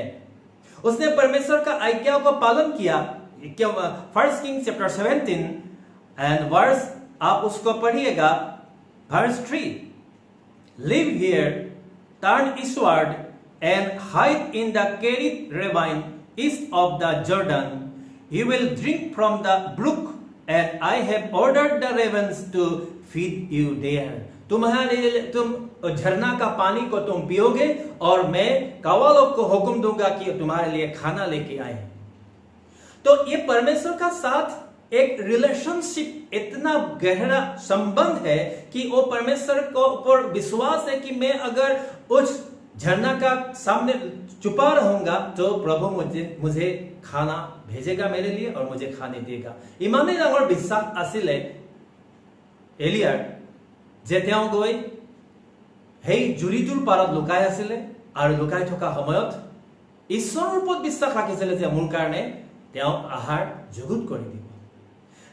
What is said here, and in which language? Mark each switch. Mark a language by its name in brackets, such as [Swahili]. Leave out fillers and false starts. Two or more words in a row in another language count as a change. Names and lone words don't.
[Hindi] उसने परमेश्वर का आज्ञा को पालन किया। 1 किंग [English] chapter 17 and verse [Hindi] आप उसको पढ़िएगा, [English] verse 3, leave here, turn eastward and hide in the Kerith ravine east of the Jordan. You will drink from the brook, and I have ordered the ravens to feed you there. [Hindi] तुम झरना का पानी को तुम पियोगे और मैं कौवा लोग को हुक्म दूंगा कि तुम्हारे लिए खाना लेके आए। तो ये परमेश्वर का साथ एक रिलेशनशिप, इतना गहरा संबंध है कि वो परमेश्वर को ऊपर विश्वास है कि मैं अगर उस झरना का सामने छुपा रहूंगा तो प्रभु मुझे खाना भेजेगा मेरे लिए और मुझे खाने देगा। [Assamese] इमाने डाঙৰ বিশ্বাস আছিলে এলিয়াৰ, যে তেওঁ গৈ সেই জুৰিটোৰ পাৰত লুকাই আছিলে আৰু লুকাই থকা সময়ত ঈশ্বৰৰ ওপৰত বিশ্বাস ৰাখিছিলে যে মোৰ কাৰণে তেওঁ আহাৰ যুগুত কৰি দিব।